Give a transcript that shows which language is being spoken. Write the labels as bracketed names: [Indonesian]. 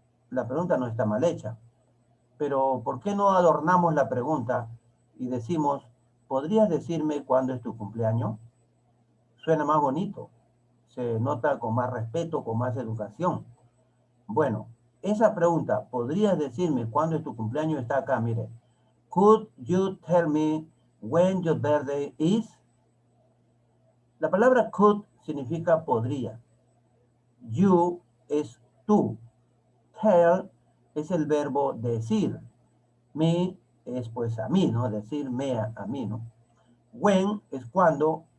[Spanish] La pregunta no está mal hecha. Pero ¿por qué no adornamos la pregunta y decimos, ¿podrías decirme cuándo es tu cumpleaños? Suena más bonito, se nota con más respeto, con más educación. Bueno, esa pregunta, ¿podrías decirme cuándo es tu cumpleaños? Está acá, mire. [English] Could you tell me when your birthday is? [Spanish] La palabra could significa podría. You es tú. Tell es el verbo decir. Me es pues a mí, ¿no? Decirme a mí, ¿no? When es cuando.